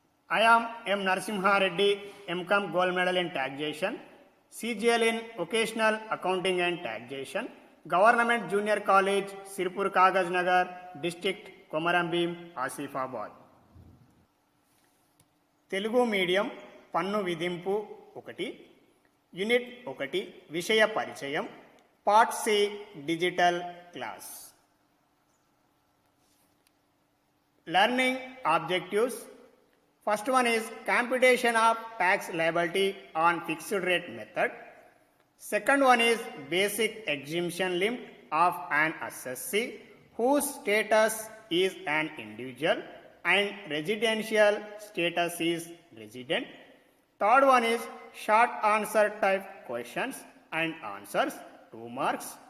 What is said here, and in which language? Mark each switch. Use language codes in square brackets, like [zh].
[en] I am M. Narasimha Reddy, MCOM Gold Medal in Taxation, CGL in Occasional Accounting and Taxation, Government Junior College, Sirpur Kagaz Nagar, District Komaram Bhim, Asifabad. [te] Telugu medium పన్ను విధింపు 1 unit 1 విషయ పరిచయం part C digital class. [en] Learning objectives. First one is computation of tax liability on fixed rate method. Second one is basic exemption limit of an assessee whose status is an individual and residential status is resident. Third one is short answer type questions and answers 2 marks.